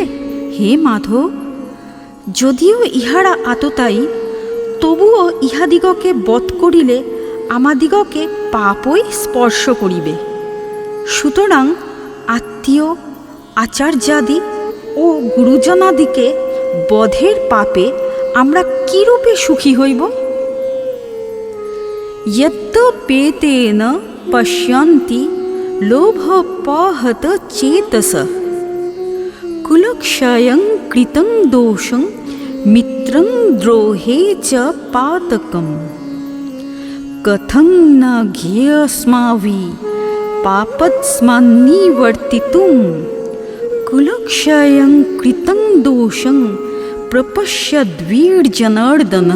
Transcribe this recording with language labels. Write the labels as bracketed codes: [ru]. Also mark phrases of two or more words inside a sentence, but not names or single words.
[bn] হে মাধব, যদিও ইহারা আততায়ী, তবুও ইহাদিগকে বধ করিলে আমাদিগকে পাপই স্পর্শ করিবে। সুতরাং আত্মীয়, আচার্যাদি ও গুরুজনাদিকে বধের পাপে আমরা কিরূপে সুখী হইব? [sa] যদ্যপেতেন পশ্যন্তি লোভপহত চেতসঃ কুলক্ষয়ং কৃতং দোষং মিত্রং দ্রোহে চ পাতকম কথং ন জ্ঞেয়স্মাভি পাপস্মান্নিবর্তিতুম কুলক্ষয়ং কৃতং দোষং প্রপশ্যদ্বীর্জনার্দন।